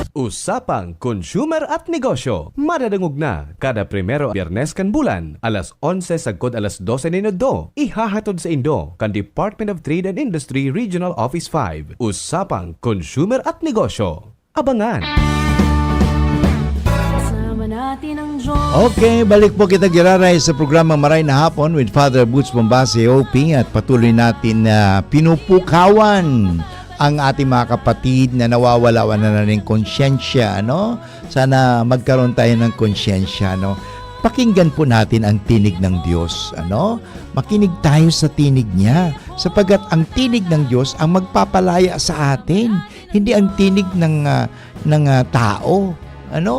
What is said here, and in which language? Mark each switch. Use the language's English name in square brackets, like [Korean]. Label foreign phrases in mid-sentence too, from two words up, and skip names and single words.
[Bikol] Usapang Consumer at Negosyo. Madadangog na kada primero Biyernes kan bulan, alas 11 sagkod alas 12 minuto. Ihahatod sa Indo kan Department of Trade and Industry Regional Office 5. Usapang Consumer at Negosyo. [Filipino] Abangan! Okay, balik po kita giraray sa programa Maray na Hapon with Father Boots Bombase, OP, at patuloy natin na pinupukawan ang ating mga kapatid na nawawala na ng konsyensya, ano? Sana magkaroon tayo ng konsyensya, ano? Pakinggan po natin ang tinig ng Diyos, ano? Makinig tayo sa tinig niya, sapagkat ang tinig ng Diyos ang magpapalaya sa atin, hindi ang tinig ng tao, ano?